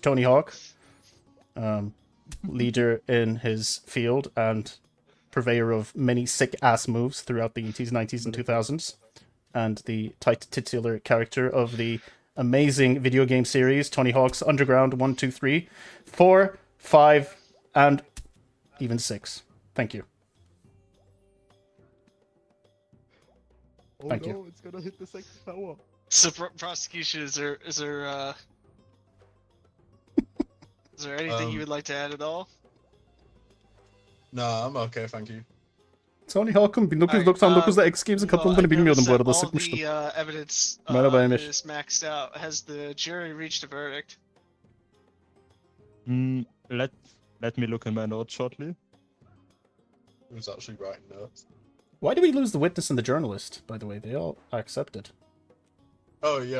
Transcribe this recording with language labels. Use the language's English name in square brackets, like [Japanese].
[English] Tony Hawk, leader in his field and purveyor of many sick-ass moves throughout the 80s, 90s, and 2000s, and the titular character of the amazing video game series, Tony Hawk's Underground 1, 2, 3, 4, 5, and even 6. Thank you. Oh Thank no, you. it's gonna hit the second tower. So prosecution, is there anything you would like to add at all? No, I'm okay, thank you. [Turkish] Tony Hawk'ın 1999'da X Games'in katıldığını bilmiyordum bu arada, sıkmıştım. [English] All the evidence [Turkish] Merhaba Emir. [English] is maxed out. Has the jury reached a verdict? Let me look in my notes shortly. Who's actually writing notes? Why did we lose the witness and the journalist, by the way? They all accepted. Oh yeah,